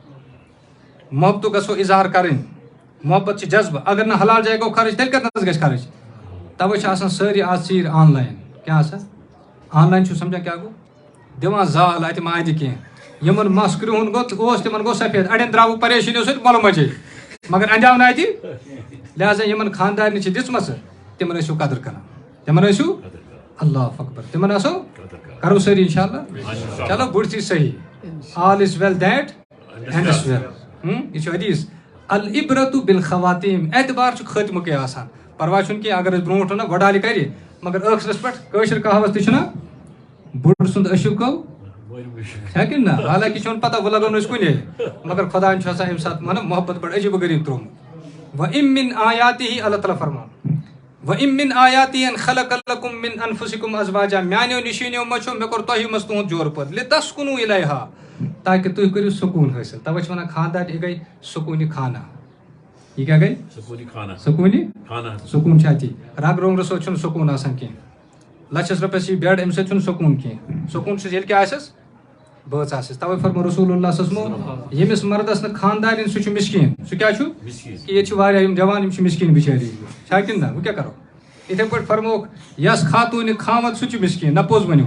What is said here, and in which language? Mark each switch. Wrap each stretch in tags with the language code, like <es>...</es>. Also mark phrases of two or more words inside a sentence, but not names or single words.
<ks>محبتُک گژھو اظہار کرٕنۍ محبت چھِ جذبہٕ اگر نہٕ حلال جایہِ گوٚو خرٕچ تیٚلہِ کتنس گژھِ خرٕچ توے چھِ آسان سٲری آز ژیٖرۍ آن لاین کیٛاہ آسان آن لاین چھُ سمجھان کیٛاہ گوٚو دِوان زال اَتہِ ما اَتہِ کینٛہہ یِمن مس کرٛہُن گوٚو اوس تِمن گوٚو سفید اَڑٮ۪ن درٛاوُکھ پریشٲنیو سۭتۍ مۄلہٕ مچے مگر انجام نہٕ اَتہِ لہذا یِمن خاندارنہِ چھِ دِژمٕژ تِمن ٲسِو قدر کران تِمن ٲسِو</ks> <ar>اللہ اکبر</ar> <ks>تِمن آسو کرو سٲری</ks> <ar>انشاء اللہ</ar> <ks>چلو بُڈتھی صحیح</ks> <en>All is well that ends well</en> <ks>یہِ چھُ حدیث</ks> <ar>العبرتُ بالخواتیٖم</ar> <ks>اعتبار چھُ خٲتمُکے آسان پرواے چھُنہٕ کینٛہہ اگر أسۍ برونٛٹھ ونو وۄڈالہِ کرِ مگر ٲخرس پٮ۪ٹھ کٲشِر کہاوت تہِ چھُنہ بُڈٕ سُنٛد أچھُک گوٚو چھا کِنہٕ نہ حالانکہِ چھُنہٕ پتہ وۄنۍ لگو نہٕ أسۍ کُنے مگر خۄدایَن چھُ آسان اَمہِ ساتہٕ مطلب محبت بڑٕ عجیٖب و غریٖب ترٛوومُت</ks> <ar>وَإِم مِن آیاتِہِ اللہ تعالیٰ</ar> <ks>فرمان</ks> <ar>وَإِم مِن آیاتِہِ أَن خَلَقَ لَكُم مِن أَنفُسِكُم أَزْوَاجًا</ar> <ks>میانیو نِشٲنیو منٛز چھُ مےٚ کوٚر تۄہہِ منٛز تُہُنٛد جورٕ پٲدٕ</ks> <ar>لِتَسکُنوٗ اِلیہا</ar> <ks>تاکہِ تُہۍ کٔرِو سکوٗن حٲصِل تَوے چھِ وَنان خاندار یہِ گٔے سکوٗنہِ خانہ یہ کیا گئی سکون چھِ اتی رگ رونٛگرٕ سۭتۍ چھُنہٕ سکوٗن آسان کینٛہہ لچھس رۄپیس یہِ بیڈ اَمہِ سۭتۍ چھُنہٕ سکوٗن کینٛہہ سکوٗن چھُس ییٚلہِ کیٛاہ آسٮ۪س بٲژ آسٮ۪س توے فرمو</ks> <ar>رسول اللہ صلی اللہ علیہ وسلم</ar> <ks>ییٚمِس مردس نہٕ خاندارِنۍ سُہ چھُ مِسکیٖن سُہ کیٛاہ چھُ کہِ ییٚتہِ چھِ واریاہ یِم جوان یِم چھِ مِسکیٖن بِچٲری چھا کِنہٕ نہ وۄنۍ کیٛاہ کرو یِتھٕے پٲٹھۍ فرموکھ یس خاتوٗنہِ خاوند سُہ چھُ مِسکیٖن نہ پوٚز ؤنِو</ks>